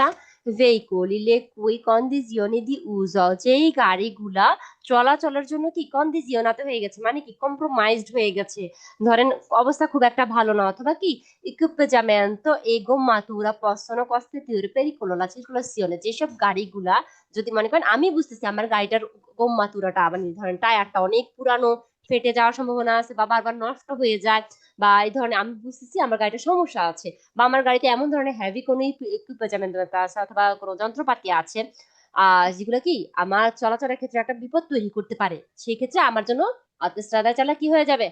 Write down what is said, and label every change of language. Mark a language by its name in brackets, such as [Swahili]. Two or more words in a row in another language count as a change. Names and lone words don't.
[Italian] veicoli le cui condizioni di uso, [Bangla] যেই গাড়িগুলা চলাচলের জন্য কি কন্ডিজিওনাতে হয়ে গেছে, মানে কি কম্প্রোমাইজড হয়ে গেছে, ধরেন অবস্থা খুব একটা ভালো না, অথবা কি [Italian] equipaggiamento e gommatura possono costituire pericolo la circolazione, [Bangla] যেসব গাড়িগুলা, যদি মনে করেন আমি বুঝতেছি আমার গাড়িটার গোম্মাতুরাটা, মানে ধরেন টায়ারটা অনেক পুরানো, ফেটে যাওয়ার সম্ভাবনা আছে বা বারবার নষ্ট হয়ে যায়, বা এই ধরনের আমি বুঝতেছি আমার গাড়িটা সমস্যা আছে, বা আমার গাড়িতে এমন ধরনের হেভি কোনো ইকুইপমেন্ট আছে অথবা কোনো যন্ত্রপাতি আছে যেগুলো কি আমার চলাচলের ক্ষেত্রে একটা বিপদ তৈরি করতে পারে, সেই ক্ষেত্রে আমার জন্য অটোস্ট্রাদা চালা কি হয়ে যাবে?